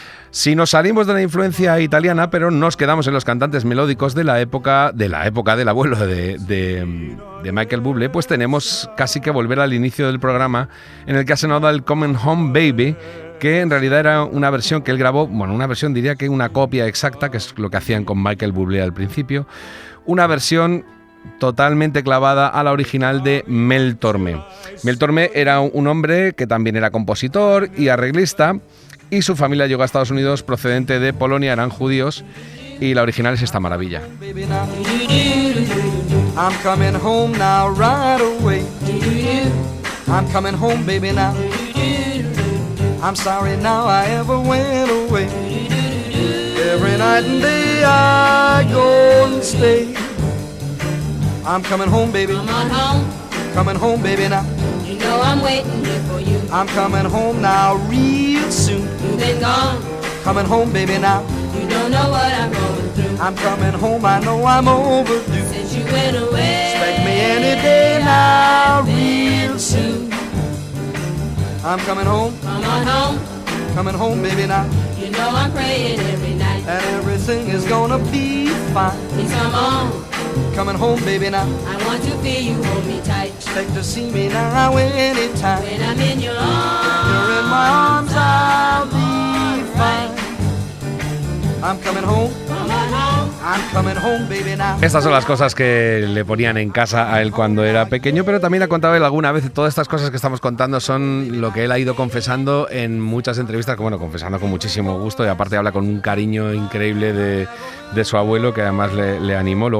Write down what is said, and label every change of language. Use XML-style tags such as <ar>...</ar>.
<es>Si nos salimos de la influencia italiana, pero nos quedamos en los cantantes melódicos de la época del abuelo de Michael Bublé, pues tenemos casi que volver al inicio del programa, en el que ha sonado el Coming Home Baby, que en realidad era una versión que él grabó, bueno, una versión, diría que una copia exacta, que es lo que hacían con Michael Bublé al principio, una versión totalmente clavada a la original de Mel Torme. Mel Torme era un hombre que también era compositor y arreglista, y su familia llegó a Estados Unidos procedente de Polonia, eran judíos, y la original es esta maravilla.</es> <en>I'm coming home now right away. I'm coming home, baby, now. I'm sorry now I ever went away. Every night and day I go and stay. I'm coming home, baby. Come on home. Coming home, baby, now. You know I'm waiting here for you. I'm coming home now real soon. You've been gone. Coming home, baby, now. You don't know what I'm going through. I'm coming home, I know I'm overdue. Since you went away. Expect me any day now real soon. I'm coming home. Come on home. Coming home, baby, now. You know I'm praying every night. And everything is gonna be fine. Please come on. Coming home, baby, now. I want to feel you hold me tight. Expect to see me now anytime. When I'm in your arms. You're in my arms, I'll be fine. I'm coming home. Come on home. I'm coming home, baby, now.</en> <es>Estas son las cosas que le ponían en casa a él cuando era pequeño, pero también ha contado él alguna vez. Todas estas cosas que estamos contando son lo que él ha ido confesando en muchas entrevistas, bueno, confesando con muchísimo gusto, y aparte habla con un cariño increíble de su abuelo, que además le animó.</es>